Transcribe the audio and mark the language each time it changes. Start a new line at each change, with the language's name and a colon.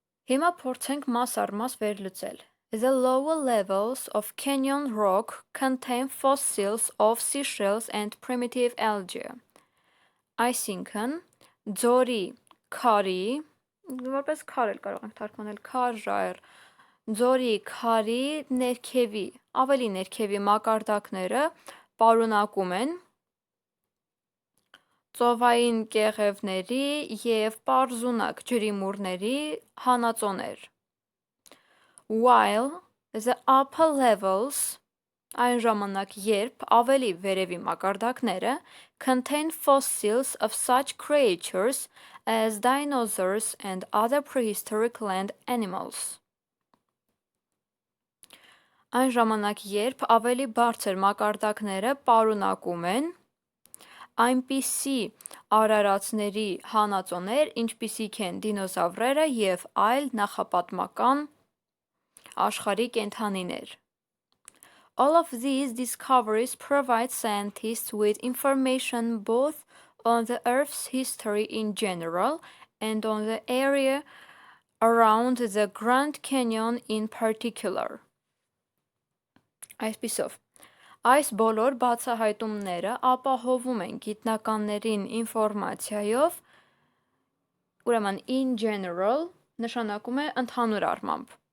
Armenian: Հիմա փորձենք մաս առ մաս վերլուծել։
English: The lower levels of canyon rock contain fossils of seashells and primitive algae,
Armenian: այսինքն ձորի քարի, որպես քար էլ կարող ենք թարգմանել, քար, ժայռ, ձորի քարի ներքևի, ավելի ներքևի մակարդակները պարունակում են ծովային կեղևների և պարզունակ ջրիմուռների հանածոներ,
English: while the upper levels,
Armenian: այն ժամանակ երբ ավելի վերևի մակարդակները
English: contain fossils of such creatures as dinosaurs and other prehistoric land animals.
Armenian: Այն ժամանակ երբ ավելի բարձր մակարդակները պարունակում են այնպիսի արարածների հանածոներ, ինչպիսիք են դինոզավրերը և այլ նախապատմական աշխարհի կենդանիներ.
English: All of these discoveries provide scientists with information both on the Earth's history in general and on the area around the Grand Canyon in particular.
Armenian: Այսպիսով, այս բոլոր բացահայտումները ապահովում են գիտնականներին ինֆորմացիայով, ուրեմն
English: in general
Armenian: նշանակում է ընդհանուր առմամբ,